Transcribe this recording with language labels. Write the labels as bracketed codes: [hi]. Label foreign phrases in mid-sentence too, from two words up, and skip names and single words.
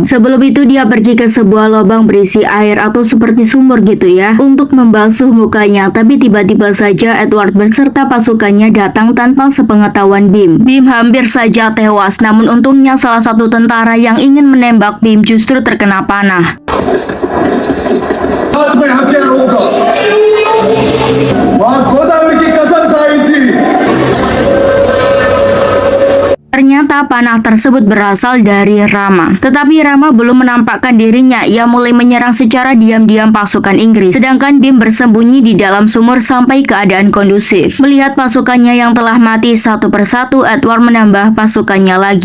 [id] Sebelum itu dia pergi ke sebuah lubang berisi air atau seperti sumur gitu ya, untuk membasuh mukanya. Tapi tiba-tiba saja Edward beserta pasukannya datang tanpa sepengetahuan Bim. Bim hampir saja tewas, namun untungnya salah satu tentara yang ingin menembak Bim justru terkena panah. [hi] हाथ में हथियार होगा मां गोदावरी की कसम खाई थी [id] Ternyata panah tersebut berasal dari Rama. Tetapi Rama belum menampakkan dirinya. Ia mulai menyerang secara diam-diam pasukan Inggris. Sedangkan Bim bersembunyi di dalam sumur sampai keadaan kondusif. Melihat pasukannya yang telah mati satu persatu, Edward menambah pasukannya lagi.